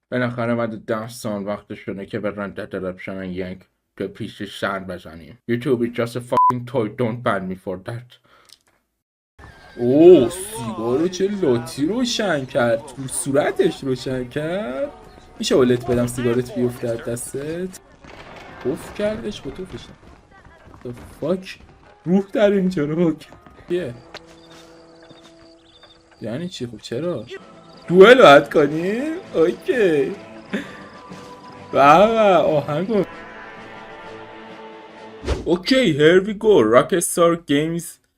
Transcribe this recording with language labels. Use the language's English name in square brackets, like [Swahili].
[Persian] بالاخره بعد 10 سال وقت شده که به ردپشن یک تو پیشش سر بزنیم. [English] YouTube is just a fucking toy, don't ban me for that. [Persian] اوه سیگارو چه لاتی روشن کرد، تو صورتش روشن کرد. میشه اولت بدم سیگارت بیفته از دستت؟ اوف کردش با تو فشن [English] the fuck [Persian] روح در اینجا رو کیه؟ یعنی چی؟ خب چرا؟ دوئل باید کنیم؟ اوکی بابا آهنگو اوکی [English] here we go [Persian] راکستار گیمز.